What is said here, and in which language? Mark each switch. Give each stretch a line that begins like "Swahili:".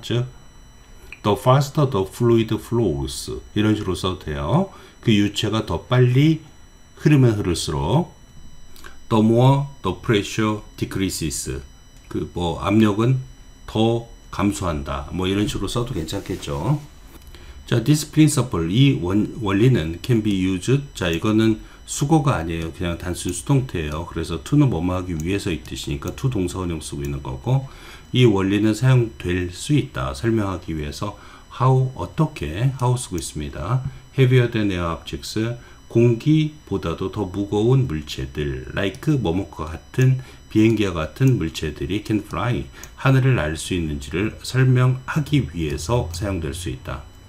Korean: 즉
English: the faster the fluid flows
Korean: 이런 식으로 써도 돼요. 그 유체가 더 빨리 흐르면 흐를수록
English: the more the pressure decreases,
Korean: 그 뭐 압력은 더 감소한다. 뭐 이런 식으로 써도 괜찮겠죠.
English: 자, this principle,
Korean: 이 원리는
English: can be used.
Korean: 자, 이거는 수거가 아니에요. 그냥 단순 수동태예요. 그래서 to는 뭐뭐 하기 위해서 이 뜻이니까 to 동사원형 쓰고 있는 거고, 이 원리는 사용될 수 있다. 설명하기 위해서 how, 어떻게, how 쓰고 있습니다.
English: heavier than air objects,
Korean: 공기보다도 더 무거운 물체들, like 뭐뭐과 같은 비행기와 같은 물체들이
English: can fly,
Korean: 하늘을 날 수 있는지를 설명하기 위해서 사용될 수 있다.